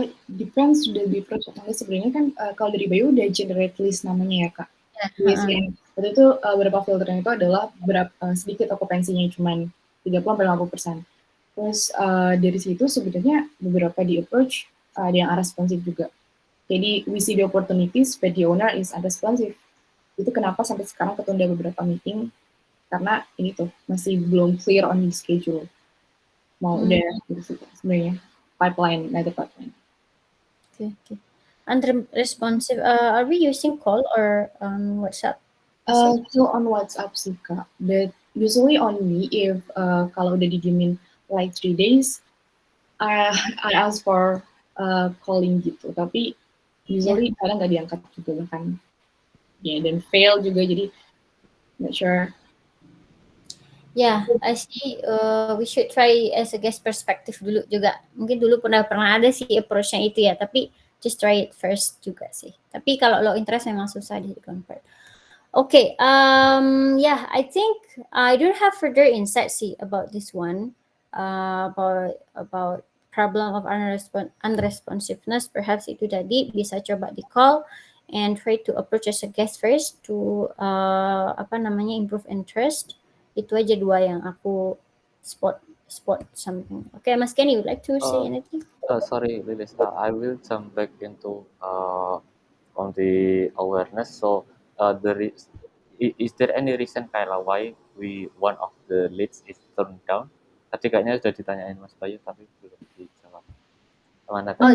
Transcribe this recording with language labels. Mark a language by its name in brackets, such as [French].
[Indonesian] Depends sudah di project. Sebenarnya kan kalau dari Bayu udah generate list namanya ya Kak. Waktu itu beberapa filternya itu adalah sedikit okupansinya cuman 30-50%. Terus dari situ sebenarnya beberapa di approach ada yang unresponsive juga. Jadi [English] we see the opportunities but the owner is unresponsive. [Indonesian] Itu kenapa sampai sekarang ketunda beberapa meeting, karena ini tuh masih belum [English] clear on the schedule. [Indonesian] Mau udah gitu sebenarnya pipeline, ada pipeline. [English] Okay. Unresponsive. Are we using call or WhatsApp? So on WhatsApp [Indonesian] sih Kak, [English] but usually on me if [Indonesian] kalau udah didiemin [English] like 3 days, I ask for calling [Indonesian] gitu, tapi [English] usually [Indonesian] kadang nggak diangkat juga bahkan. Ya, dan fail juga, jadi [English] not sure. Yeah, I see. We should try as a guest perspective [Indonesian] dulu juga. Mungkin dulu pernah ada sih approach-nya itu ya, tapi [English] just try it first [Indonesian] juga sih. Tapi kalau [English] low interest [Indonesian] memang susah di convert. [English] Okay, yeah, I think I don't have further insight [Indonesian] sih [English] about this one, about problem of unresponsiveness. Perhaps [Indonesian] itu tadi bisa coba di [English] call and try to approach as a guest first to improve interest. [Indonesian] Itu aja dua yang aku [English] spot something. Okay, Mas Kenny, would like to say anything? Sorry, Lilis. I will jump back into on the awareness. So, is there any reason Kayla why one of the leads is turned down? [Indonesian] Tadi kayaknya sudah ditanyain Mas Bayu tapi belum dijawab. Mana tadi?